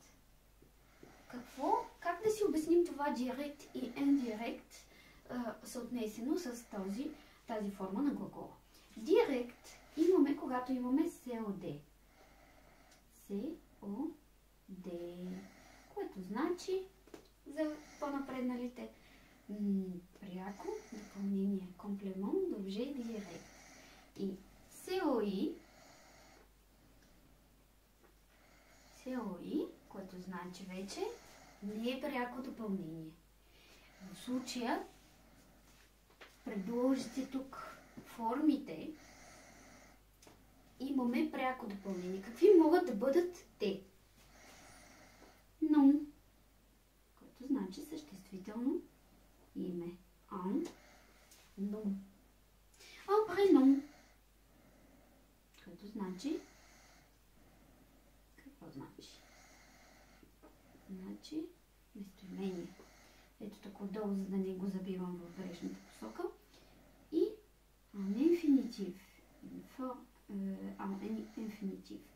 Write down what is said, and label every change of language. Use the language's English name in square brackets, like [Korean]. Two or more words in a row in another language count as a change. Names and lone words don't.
[Bulgarian] Как да си обясним това [French] direct et indirect [Bulgarian] съотнесено с тази форма на глагола? Директ имаме, когато имаме COD. COD, което значи за по-напредналите пряко допълнение, [French] complément d'objet direct. [Bulgarian] И COI, което значи вече не е пряко допълнение. В случая предложите тук формите, имаме пряко допълнение. Какви могат да бъдат те? Но, което значи съществително име. [French] Un nom. Un prénom, [Bulgarian] което значи какво значи? Значи местоимение. Ето тук отдолу, за да не го забивам в грешната посока. И инфинитив. Инфинитив.